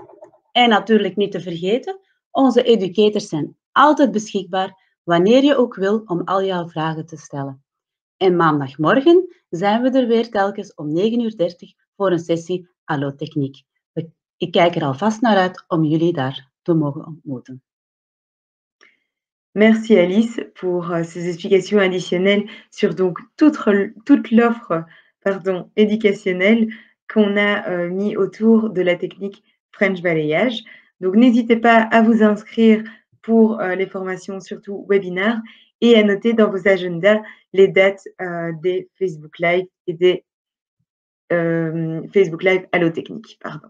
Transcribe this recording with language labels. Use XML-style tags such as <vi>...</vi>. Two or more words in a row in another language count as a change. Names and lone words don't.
<nl>En natuurlijk niet te vergeten, onze educators zijn altijd beschikbaar wanneer je ook wil om al jouw vragen te stellen. En maandagmorgen zijn we er weer telkens om 9:30 voor een sessie Allotechniek. Ik kijk er alvast naar uit om jullie daar te mogen ontmoeten.</nl> <fr>Merci Alice pour ces explications additionnelles sur donc toute l'offre éducationnelle qu'on a mis autour de la technique French balayage. Donc n'hésitez pas à vous inscrire pour les formations, surtout webinaires, et à noter dans vos agendas les dates des Facebook Live et des Facebook Live Allotechnique, pardon.</fr>